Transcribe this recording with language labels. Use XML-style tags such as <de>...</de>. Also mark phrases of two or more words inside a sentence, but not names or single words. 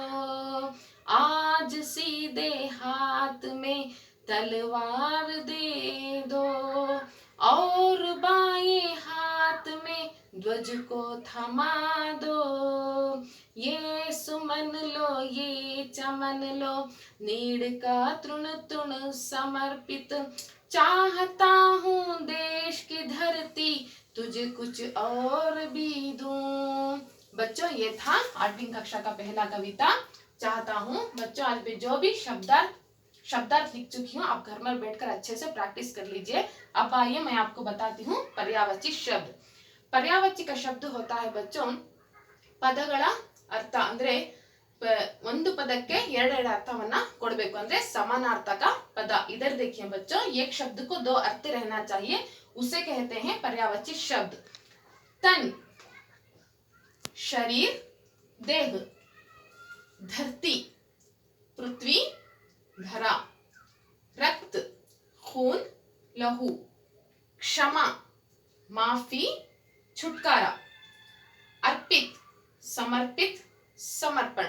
<hi>आज सीधे हाथ में तलवार दे दो, और बाएं हाथ में ध्वज को थमा दो, ये सुमन लो ये चमन लो, नीड़ का तृण तृण समर्पित, चाहता हूँ देश की धरती तुझे कुछ और भी दूं। बच्चों, ये था 8वीं कक्षा का पहला कविता चाहता हूँ। बच्चों, आज भी जो भी शब्दार्थ लिख चुकी हूँ, आप घर में बैठकर अच्छे से प्रैक्टिस कर लीजिए। अब आइए मैं आपको बताती हूँ पर्यायवाची शब्द। पर्यायवाची का शब्द होता है बच्चों</hi> <kn>ಪದಗಳ ಅರ್ಥ ಅಂದ್ರೆ ಒಂದು ಪದಕ್ಕೆ ಎರಡೆರಡು ಅರ್ಥವನ್ನ ಕೊಡಬೇಕು ಅಂದ್ರೆ</kn> <hi>समानार्थक पद। इधर देखिए बच्चों, एक शब्द को दो अर्थ रहना चाहिए, उसे कहते हैं पर्यायवाची शब्द। तन शरीर देह, धरती पृथ्वी धरा, रक्त खून लहू, क्षमा माफी छुटकारा, अर्पित समर्पित समर्पण।</hi>